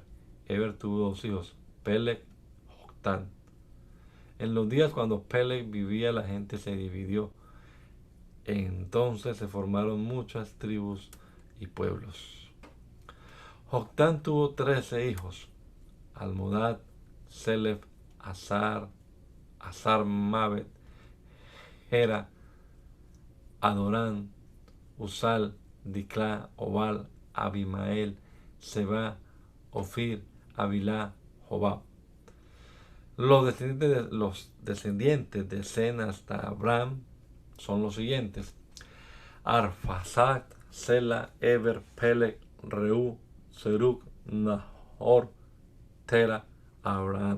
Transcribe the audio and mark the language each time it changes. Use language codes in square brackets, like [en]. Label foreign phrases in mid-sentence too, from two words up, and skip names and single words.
[es] Eber tuvo 2 hijos: Peleg, Joctán. En los días cuando Peleg vivía, la gente se dividió. Entonces se formaron muchas tribus y pueblos. Joctán tuvo 13 hijos: Almodad, Selef, Azar, Mabet, Gera, Adorán, Usal, Diclá, Obal, Abimael, Seba, Ofir, Avilá, Jobab. Los descendientes de Sem hasta Abraham son los siguientes: Arfaxad, Sela, Eber, Peleg, Reú, Serug, Nahor, Tera, Abraham.